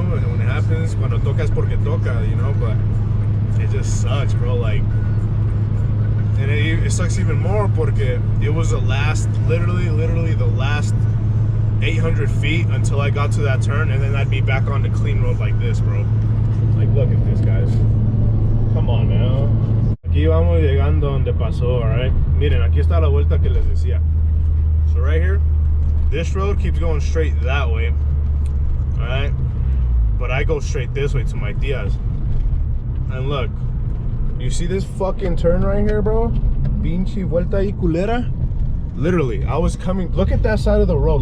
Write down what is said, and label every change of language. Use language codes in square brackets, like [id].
[en] And when it happens, cuando toca es porque toca, you know. But it just sucks, bro. Like, and it sucks even more porque it was the last, literally the last 800 feet until I got to that turn, and then I'd be back on the clean road like this, bro. Like, look at this, guys. Come on, man. [es] Aquí vamos llegando donde pasó, alright? Miren, aquí está la vuelta que les decía. [en] So right here, this road keeps going straight that way, alright? But I go straight this way to my tia's. And look, you see this fucking turn right here, bro? Pinche vuelta y culera. Literally, I was coming, look at that side of the road.